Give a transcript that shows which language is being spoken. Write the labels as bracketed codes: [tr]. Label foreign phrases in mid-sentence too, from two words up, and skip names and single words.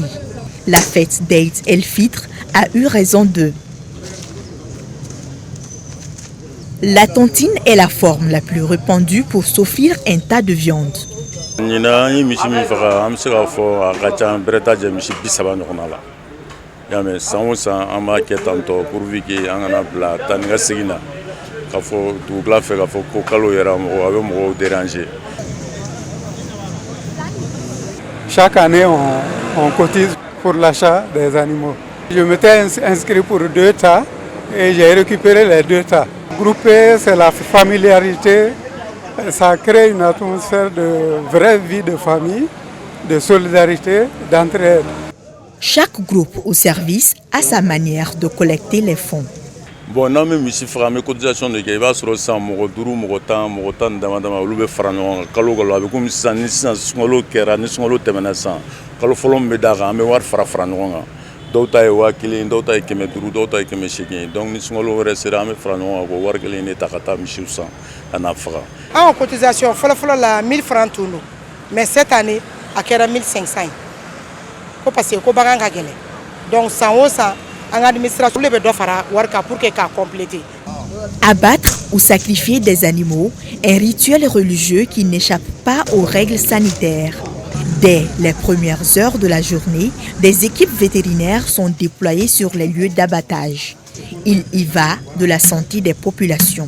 [fr] La fête d'Aïd el-Fitr a eu raison d'eux. La tontine est la forme la plus répandue pour s'offrir un tas de viande. [bm] Yamé san san an b'a kɛ tantɔ [fr] pourvu que [bm] an kana bila taa ni ka segin na k'a fɔ dugukila fɛ k'a fɔ ko kalo yɛrɛ mɔgɔ a bɛ mɔgɔw déranger. [fr] Chaque année on cotise pour l'achat des animaux. Je m'étais inscrit pour 2 tas et j'ai récupéré les 2 tas. Grouper, c'est la familiarité, ça crée une atmosphère de vraie vie de famille, de solidarité, d'entraide. Chaque groupe ou service a sa manière de collecter les fonds. Bon, [bm] n'an bɛ misi faga an bɛ cotisation de kɛ i b'a sɔrɔ sisan mɔgɔ 5 mɔgɔ 10 dama dama olu bɛ fara ɲɔgɔn kan kalo kalo a bɛ komi sisan ni sisan sunkalo kɛra ni sunkalo tɛmɛna sisan kalo fɔlɔ min bɛ d'a kan an bɛ wari fara ɲɔgɔn kan dɔw ta ye 5000 dɔw ta ye 500 dɔw ta ye 800 donc ni sunkalo wɛrɛ sera an bɛ fara ɲɔgɔn kan k'o wari kelen de ta ka taa misiw san ka n'a faga. An cotisation fɔlɔ la 1000 francs tun don [fr] mais cette année [bm] a kɛra 1500 ye. [fr] Parce que [bm] ko bagan ka gɛlɛn donc san o san an ka administration le bɛ dɔ fara wari kan [fr] pour que [bm] k'a compléter. [fr] Abattre ou sacrifier des animaux, un rituel religieux qui n'échappe pas aux règles sanitaires. Dès les premières heures de la journée, des équipes vétérinaires sont déployées sur les lieux d'abattage. Il y va de la santé des populations.